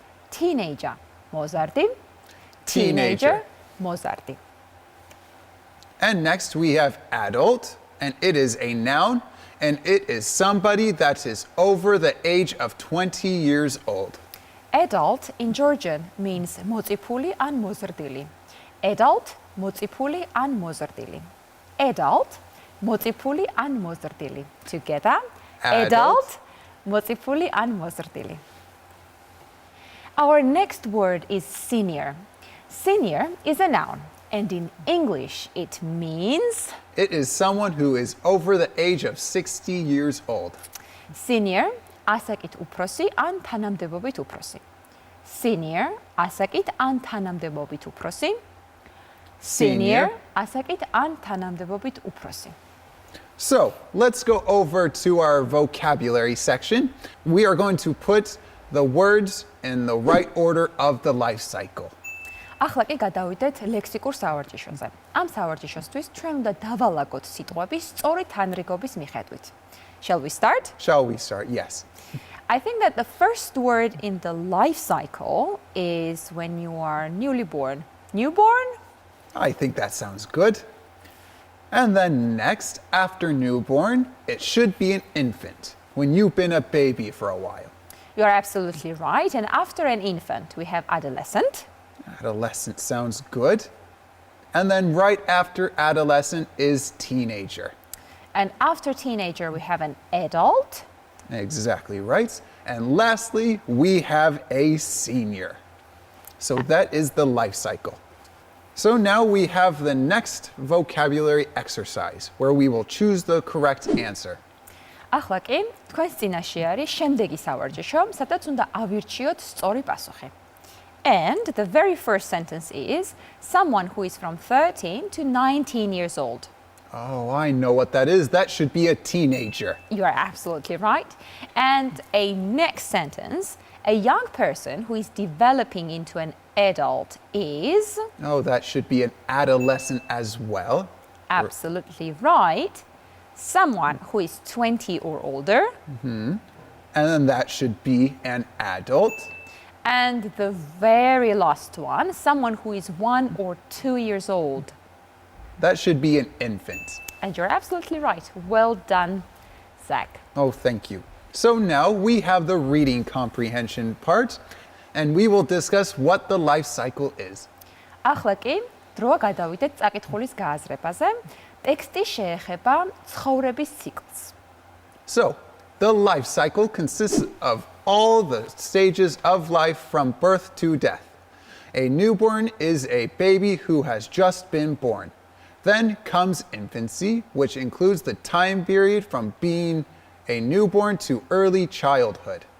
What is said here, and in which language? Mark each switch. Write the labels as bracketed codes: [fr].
[en] Teenager, მოზარდი. Teenager, მოზარდი. And next we have adult, and it is a noun, and it is somebody that is over the age of 20 years old. Adult in Georgian means [ka] მოწიფული ან მოზრდილი. Adult, მოწიფული ან მოზრდილი. Adult, მოწიფული ან მოზრდილი. Together, adult, მოწიფული ან მოზრდილი. [en] Our next word is senior. Senior is a noun, and in English it means it is someone who is over the age of 60 years old. [ka] Senior, ასაკით უფროსი ან თანამდებობით უფროსი. Senior, ასაკით ან თანამდებობით უფროსი. Senior, ასაკით ან თანამდებობით უფროსი. [en] So, let's go over to our vocabulary section. We are going to put the words in the right order of the life cycle. [ka] ახლა კი გადავიდეთ ლექსიკურ სავარჯიშოზე. ამ სავარჯიშოსთვის ჩვენ უნდა დავალაგოთ სიტყვების სწორი თანრიგობის მიხედვით. [en] Shall we start? Shall we start? Yes. I think that the first word in the life cycle is when you are newly born. Newborn? I think that sounds good. And then next, after newborn, it should be an infant, when you've been a baby for a while. You are absolutely right. And after an infant, we have adolescent. Adolescent sounds good. And then right after adolescent is teenager. And after teenager, we have an adult. Exactly right. And lastly, we have a senior. So that is the life cycle. So now we have the next vocabulary exercise where we will choose the correct answer. [ka] ახლა კი, თქვენს წინაშე არის შემდეგი სავარჯიშო, სადაც უნდა ავირჩიოთ სწორი პასუხი. [en] And the very first sentence is someone who is from 13 to 19 years old. Oh, I know what that is. That should be a teenager. You are absolutely right. And a next sentence, a young person who is developing into an adult is Oh, that should be an adolescent as well. absolutely right. Someone who is 20 or older. And then that should be an adult. And the very last one, someone who is 1 or 2 years old. That should be an infant. And you're absolutely right. Well done, Zach. Oh, thank you. So now we have the reading comprehension part, and we will discuss what the life cycle is. [ka] ახლა კი, დროა გადავიდეთ წაკითხulis გააზრებაზე. ტექსტი შეეხება ცხოვრების ციკლს. [en] So, the life cycle consists of all the stages of life from birth to death. A newborn is a baby who has just been born. Then comes infancy, which includes the time period from being a newborn to early childhood.